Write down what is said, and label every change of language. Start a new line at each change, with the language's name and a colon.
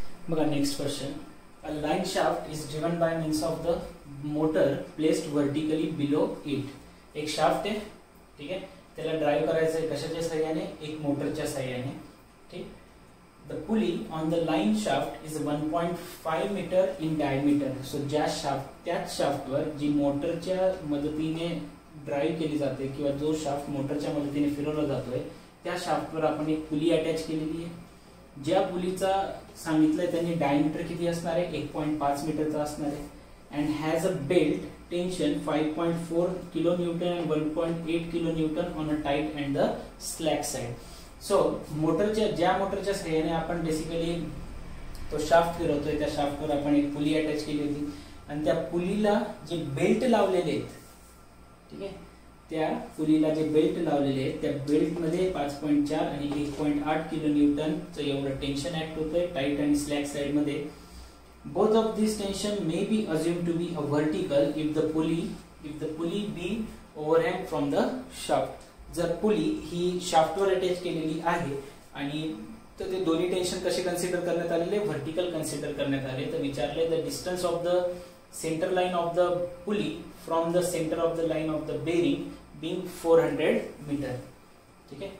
English: बघा next question. A line shaft is driven by means of the motor placed vertically below it.
Marathi: एक shaft आहे, ठीक आहे, त्याला ड्राइव्ह करायचं आहे कशाच्या सहाय्याने, एक मोटरच्या सहाय्याने. ठीक.
English: The pulley on the line shaft is 1.5 metre in diameter.
Marathi: So ज्या शाफ्ट त्याच शाफ्टवर जी मोटरच्या मदतीने ड्राइव्ह केली जाते किंवा जो शाफ्ट मोटरच्या मदतीने फिरवला जातोय त्या शाफ्टवर आपण एक पुली अटॅच केलेली आहे. ज्या पुलीचा सांगितलंय त्यांनी डायमीटर किती असणार आहे 1.5 मीटरचा असणार आहे.
English: And has a belt tension 5.4 kilonewton and 1.8 kilonewton on a tight and the slack side.
Marathi: So ज्या मोटरच्या सहाय्याने आपण बेसिकली तो शाफ्ट फिरवतोय त्या शाफ्टवर आपण एक पुली अटॅच केली होती आणि त्या पुलीला जे बेल्ट लावलेले आहेत, ठीक आहे, त्या पुलीला जे बेल्ट लावलेले आहेत त्या बेल्ट मध्ये 5.4 आणि 1.8 किलोन्यूटनचं एवढं टेन्शन ऍक्ट होतंय टाइट आणि स्लॅक साइड मध्ये.
English: both of these tension may be assumed to be a vertical if the pulley be overhang from the shaft.
Marathi: जर पुली ही शाफ्टवर अटॅच केलेली आहे आणि तर ते दोन्ही टेन्शन कसे कन्सिडर करण्यात आलेले, व्हर्टिकल कन्सिडर करण्यात आले. तर विचारले
English: The distance of the centre line of the pulley from the centre of the line of the bearing being 400 metre.
Marathi: ठीक आहे.